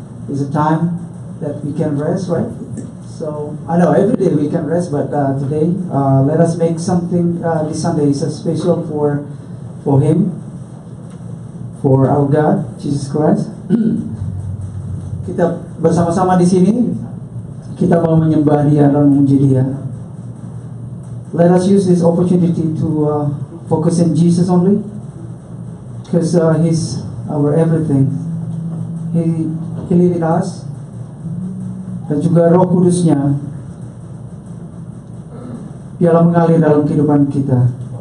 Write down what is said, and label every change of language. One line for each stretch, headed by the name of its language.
English: It's a time that we can rest, right? So I know every day we can rest, but today let us make something. This Sunday is a special for Him, for our God, Jesus Christ.
Indonesian: Kita bersama-sama di sini. Kita mau menyembah Dia dan memuji Dia.
English: Let us use this opportunity to focus on Jesus only, because He's our everything. He lives in us,
Indonesian: dan juga Roh Kudusnya biarlah mengalir dalam kehidupan kita.